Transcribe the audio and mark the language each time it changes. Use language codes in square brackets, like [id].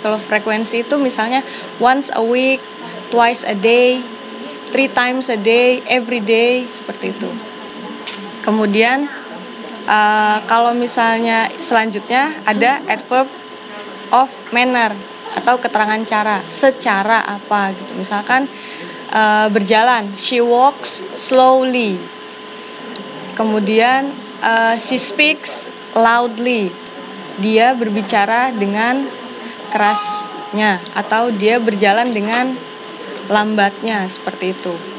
[id] Kalau frekuensi itu misalnya [en] once a week, twice a day, 3 times a day, every day, [id] seperti itu. Kemudian kalau misalnya selanjutnya ada adverb of manner atau keterangan cara, secara apa gitu. Misalkan berjalan, [en] she walks slowly. [id] Kemudian [en] she speaks loudly, [id] dia berbicara dengan kerasnya atau dia berjalan dengan lambatnya, seperti itu.